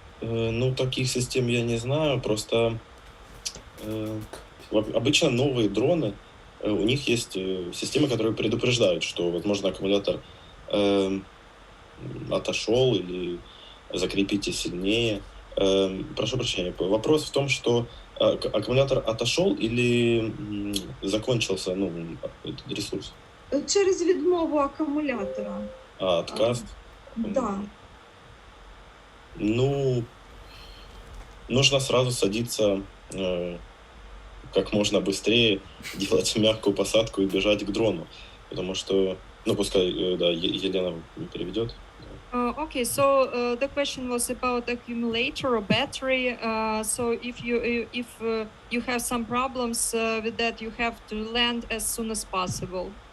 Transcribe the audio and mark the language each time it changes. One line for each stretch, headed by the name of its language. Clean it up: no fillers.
Russian: Ну, таких систем я не знаю, просто обычно новые дроны, у них есть системы, которые предупреждают, что, возможно, аккумулятор отошел или закрепите сильнее. Прошу прощения, вопрос в том, что аккумулятор отошел или закончился, ну, этот ресурс?
Ukrainian: Через відмову акумулятора.
Russian: Отказ? Да. Ну, нужно сразу садиться как можно быстрее, делать мягкую посадку и бежать к дрону. Потому что, ну, пускай, да, Елена переведет.
English: Okay, so the question was about accumulator or battery. So if you have some problems with that, you have to land as soon as possible.